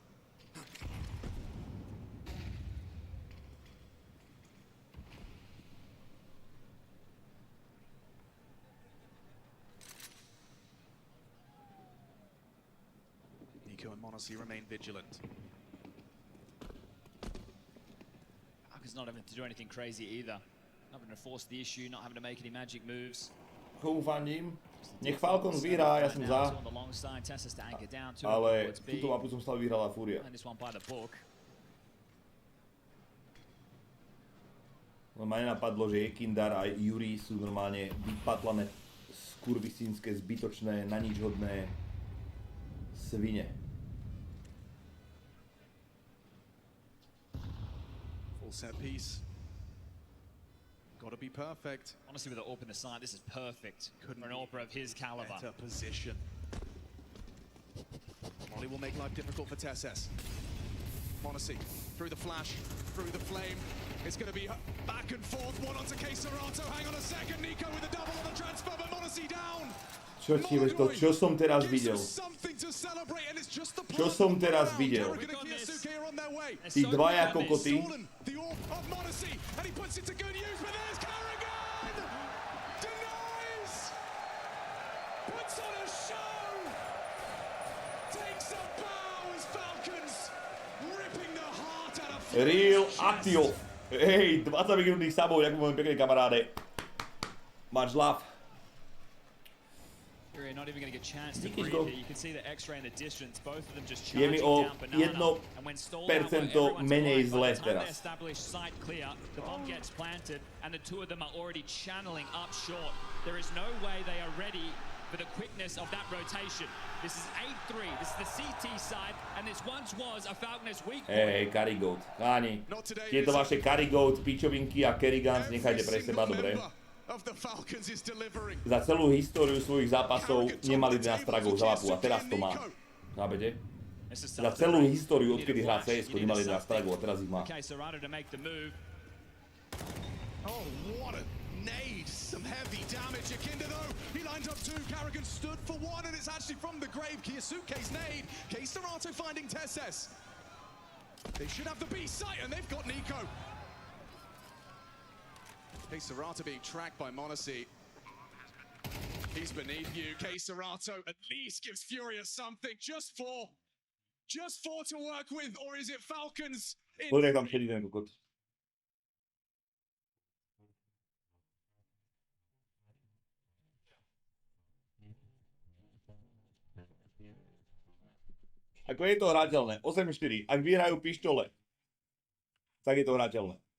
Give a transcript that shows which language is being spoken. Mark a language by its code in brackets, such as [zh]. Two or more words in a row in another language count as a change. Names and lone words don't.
[en] Nico and Monacy remain vigilant. Falcons not having to do anything crazy either. Not having to force the issue, not having to make any magic moves. [sk] Komu fandím? Nech Falcons vyhrá, ja som za. Ale túto mapu som stále vyhrala Furia. No ma nenapadlo, že Jekindar a Yuri sú normálne vypatlané skurvisínske, zbytočné, na nič hodné svine. [en] Full set piece. Gotta be perfect. Honestly, with the AWP in the side, this is perfect for an AWPer of his caliber. Better position. Molly will make life difficult for Tesses. Monacy through the flash, through the flame. It's going to be back and forth. One onto Keserato. Hang on a second. Nico with a double on the transfer, but Monacy down. [sk] Čo ti vieš to? Čo som teraz videl? Čo som teraz videl? Tí dvaja kokoty. Real Actio. Hej, 20 minútnych sabov, ďakujem veľmi pekne, kamaráde. [en] Much love. Furia not even going to get a chance to breathe here. You can see the X-ray in the distance. Both of them just charging down banana. And when stalled out, everyone's [sk] menej zle [en] by the time [sk] teraz. [en] they establish sight clear, the bomb gets planted, and the two of them are already channeling up short. There is no way they are ready for the quickness of that rotation. This is 8-3. This is the CT side, and this once was a Falconers weak point. [sk] Hej, Carrygoat. Káni, tieto vaše Carrygoat, pičovinky a Kerrigans nechajte pre seba, dobre? Za celú históriu svojich zápasov nemali 11 fragov za mapu a teraz to má. Chápete? Za celú históriu, odkedy hrá CS-ko, nemali 11 fragov a teraz ich má. [en] Oh, what a nade! Some heavy damage. Yukinda though, he lined up two. Carrigan stood for one, and it's actually from the grave. Kiyasuke's nade. Keserato finding Tesses. They should have the B site, and they've got Nico. Keserato being tracked by Monacy. He's beneath you. Keserato at least gives Furia something just for to work with, or is it Falcons? [sk] Pozri, tam sedí ten kokot. Ako je to hrateľné? 8-4. Ak vyhrajú pištole, tak je to hrateľné.